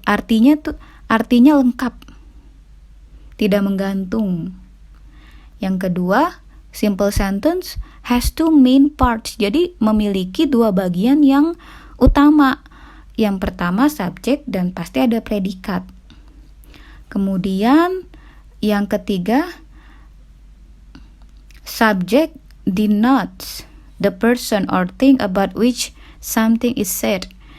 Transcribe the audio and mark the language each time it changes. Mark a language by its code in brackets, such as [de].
[id] Artinya lengkap, tidak menggantung. Yang kedua, [en] simple sentence has two main parts. [id] Jadi memiliki dua bagian yang utama. Yang pertama subjek dan pasti ada predikat. Kemudian yang ketiga, [en] subject denotes the person or thing about which something is said.